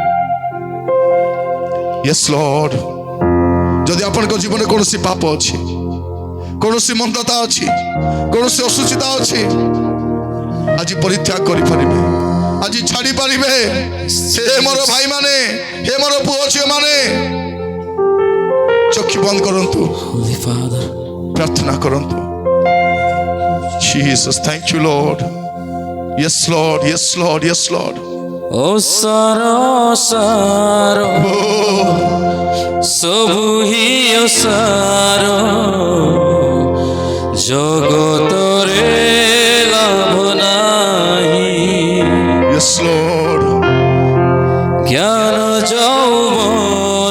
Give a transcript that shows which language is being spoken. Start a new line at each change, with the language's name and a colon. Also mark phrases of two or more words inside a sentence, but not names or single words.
English: Yes Lord,
Odia: ଯଦି ଆପଣଙ୍କ ଜୀବନରେ କୌଣସି ପାପ ଅଛି, କୌଣସି ମନ୍ଦତା ଅଛି, କୌଣସି ଅସୁଚିତା ଅଛି, ଆଜି ପରିତ୍ୟାଗ କରିପାରିବେ, ଆଜି ଛାଡ଼ି ପାରିବେ। ହେ ମୋର ଭାଇ ମାନେ, ହେ ମୋର ପୁଅ ଝିଅ ମାନେ, ଚକ୍ଷୁ ବନ୍ଦ କରନ୍ତୁ, ପ୍ରାର୍ଥନା କରନ୍ତୁ।
English: Jesus, thank you Lord. Yes Lord, yes Lord, yes Lord.
Odia: Osaro ସବୁ ହି ଅସାର, ଜଗତରେ ଲାଭ ନାହିଁ।
English: Yes Lord.
Odia: ଜ୍ଞାନ ଯୌବନ